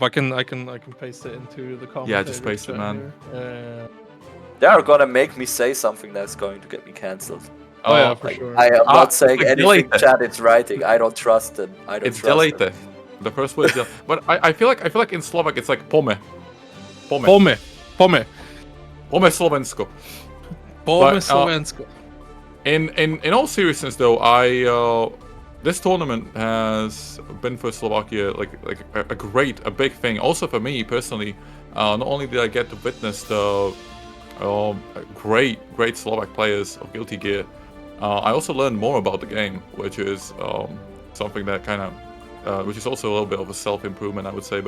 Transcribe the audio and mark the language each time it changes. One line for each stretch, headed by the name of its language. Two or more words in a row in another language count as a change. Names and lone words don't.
English: I can paste it into the comments. Yeah, just paste it, man. They are gonna make me say something that's going to get me cancelled. Oh yeah, for sure. I am not saying it's anything deleted. chat is writing. I don't trust them. It's deleted. The first word is but I feel like in Slovak it's like pome.
Slovak: Pome. Pome Slovensko. Pome Slovensko.
English: In all seriousness though, this tournament has been for Slovakia like a big thing. Also for me personally, not only did I get to witness the great Slovak players of Guilty Gear, I also learned more about the game, which is something that kind of, which is also a little bit of a self-improvement, I would say.